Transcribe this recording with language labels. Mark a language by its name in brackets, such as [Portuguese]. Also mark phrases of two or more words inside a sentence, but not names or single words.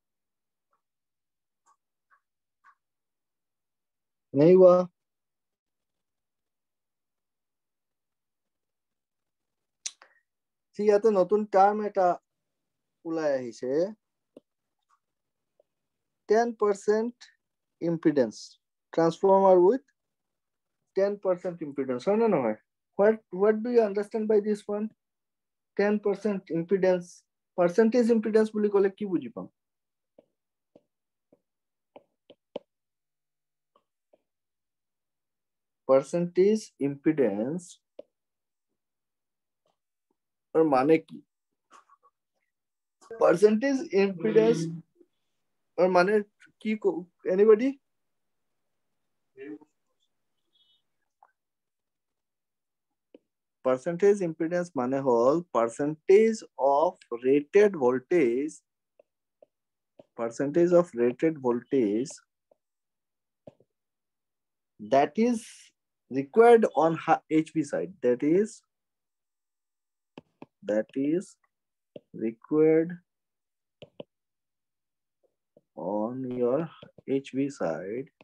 [Hindi] नहीं हुआ [Assamese] সি ইয়াতে নতুন টার্ম এটা ওলাই আহিছে [English] 10% impedance transformer with 10% impedance [Assamese] হয় না নহয় [English] what do you understand by this one 10% impedance percentage impedance [Assamese] বুলি কলে কি বুজি পাম [English] percentage impedance or [Assamese] মানে কি [English] percentage impedance or [Assamese] মানে কি [English] anybody percentage impedance [Assamese] মানে হল [English] percentage of rated voltage that is required on HV side that is required on your HV side